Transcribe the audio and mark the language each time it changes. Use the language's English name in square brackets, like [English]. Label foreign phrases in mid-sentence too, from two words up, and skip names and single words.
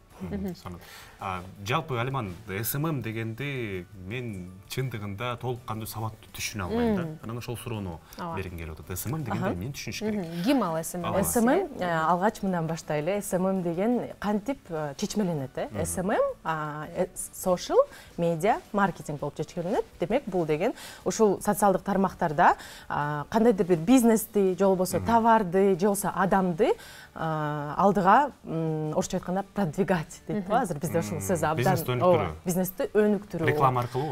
[Kyrgyz] Жалпы Алиман, СММ дегенди мен чындыгында толук кандуу сабаттуу түшүнө албайм да. Анан ошол суроону бергим келип атат. СММ дегенди эмнени түшүнүш керек? Ким ал СММ? СММ алгач мындан баштайлы. СММ деген кантип чечмеленет? СММ [English] social media marketing [Kyrgyz] болуп чечмеленет. Демек, бул деген ушул социалдык тармактарда кандайдыр бир бизнести, же болбосо товарды, же болбосо адамды алдыга орусча айтканда продвигать дейт го. Азыр бизде ушул сөз абдан бизнести өнүктүрүү. Реклама аркылуу.